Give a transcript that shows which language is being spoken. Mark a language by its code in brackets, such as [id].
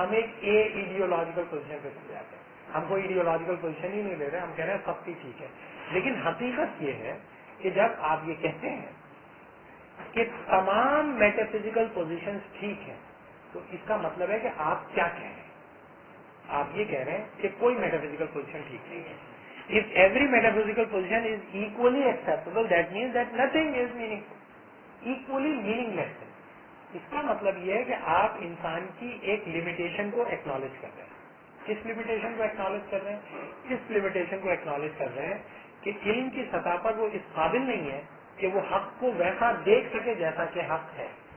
[ur] ہم ایک اے ideological position پہ چلے جاتے ہیں. ہم کوئی ایڈیولوجیکل پوزیشن ہی نہیں لے رہے, ہم کہہ رہے ہیں سب کی ٹھیک ہے. لیکن حقیقت یہ ہے کہ جب آپ یہ کہتے ہیں کہ تمام میٹافزیکل پوزیشنز ٹھیک ہیں, تو اس کا مطلب ہے کہ آپ کیا کہہ رہے ہیں؟ آپ یہ کہہ رہے ہیں کہ کوئی میٹافزیکل پوزیشن ٹھیک نہیں ہے. [en] If every metaphysical position is equally acceptable, that means that nothing is meaningful, equally meaningless ہے. [ur] اس کا مطلب یہ ہے کہ آپ انسان کی ایک لمیٹیشن کو ایکنالج کر رہے ہیں. کس لمیٹیشن کو ایکنالج کر رہے ہیں؟ اس لمیٹیشن کو ایکنالج کر رہے ہیں کہ علم کی سطح پر وہ اس قابل نہیں ہے کہ وہ حق کو ویسا دیکھ سکے جیسا کہ حق ہے.